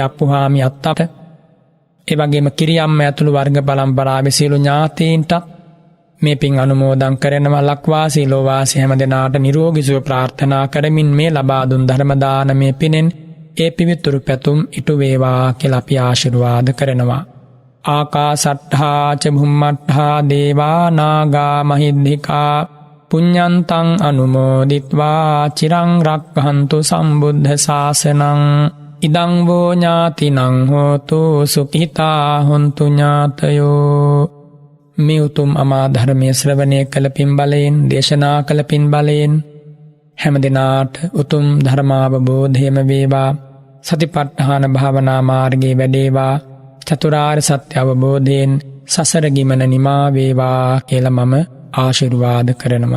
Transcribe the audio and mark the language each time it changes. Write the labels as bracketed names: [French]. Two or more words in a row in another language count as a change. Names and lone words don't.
[Sinhala] අප්පුහාමි අත්තට ඒ වගේම කිරි අම්ම ඇතුළු වර්ග පරම්පරාවේ සියලු ඥාතීන්ට මේ පින් අනුමෝදන් කරනවා. ලක්වාසී ලෝවාසී හැම දෙනාට නිරෝගී සුව ප්‍රාර්ථනා කරමින් මේ ලබා දුන් ධර්ම දානමේ පිනෙන් ඒ පිවිතුරු පැතුම් ඉටු වේවා කියලා අපි ආශිර්වාද කරනවා. [Pali] ආකාසට්ඨා ච භුම්මට්ඨා දේවා නාග මහිද්దికා පුඤ්ඤන්තං අනුමෝදිත්වා චිරං රක්ඛන්තු සම්බුද්ධ ශාසනං ඉදං වෝ ඥාතිනං හෝතු සුඛිතා හොන්තු ඥාතයෝ. [Sinhala] මේ උතුම් අමා ධර්මයේ ශ්‍රවණය කළ පින් බලයෙන් දේශනා කළ පින් බලයෙන් හැම දිනාට උතුම් ධර්මාවබෝධයම වේවා. සතිපට්ඨාන භාවනා මාර්ගයේ වැඩේවා. චතුරාර්ය සත්‍ය අවබෝධයෙන් සසර ගිමන නිමා වේවා කියලා මම ආශිර්වාද කරනවා.